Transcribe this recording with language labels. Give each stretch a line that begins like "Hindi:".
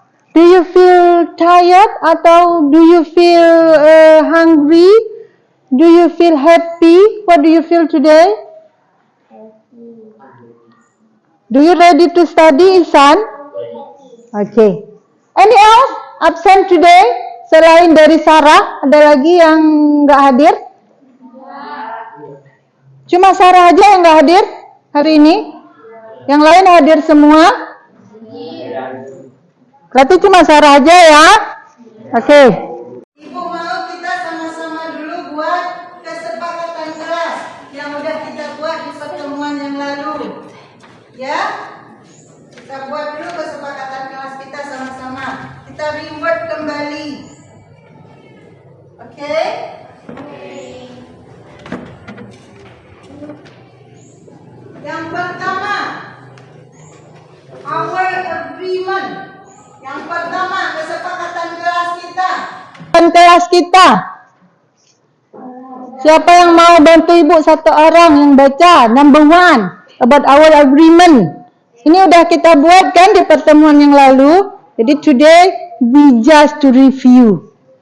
English: Do you feel tired atau do you feel hungry? Do you feel happy? What do you feel today? Do you ready to study, Isan? Okay. Any else absent today?
Indonesian: Selain dari Sarah, ada lagi yang nggak hadir? Cuma Sarah aja yang nggak hadir hari ini? Yang lain hadir semua? Berarti cuma Sarah aja ya? Oke. Ibu mau kita sama-sama dulu buat kesepakatan kelas yang udah kita buat di pertemuan yang lalu. Ya? Kita buat dulu kesepakatan kelas kita sama-sama. Kita reward kembali. Oke? Yang pertama,
English: our agreement.
Indonesian: Yang pertama, kesepakatan kelas kita. Kelas kita. Siapa yang mau bantu ibu satu orang yang baca?
English: Number 1, about our agreement.
Indonesian: Ini udah kita buat kan di pertemuan yang lalu.
English: Jadi today we just to review.